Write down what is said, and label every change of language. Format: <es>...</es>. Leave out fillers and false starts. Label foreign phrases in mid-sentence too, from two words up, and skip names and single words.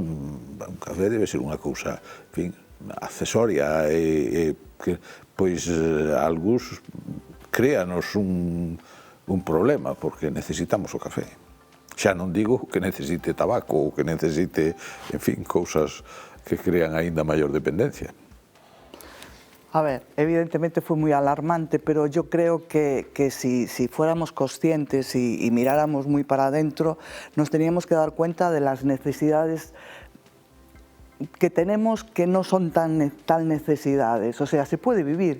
<gl>Un café debe ser unha cousa, en fin, accesoria, que, pois, algúns créanos un problema, porque necesitamos o café. Xa non digo que necesite tabaco ou que necesite, en fin, cousas que crean aínda maior dependencia.</gl> <es>A ver, evidentemente fue muy alarmante, pero yo creo que si fuéramos conscientes y miráramos muy para adentro, nos teníamos que dar cuenta de las necesidades que tenemos, que no son tal necesidades. O sea, se puede vivir.</es>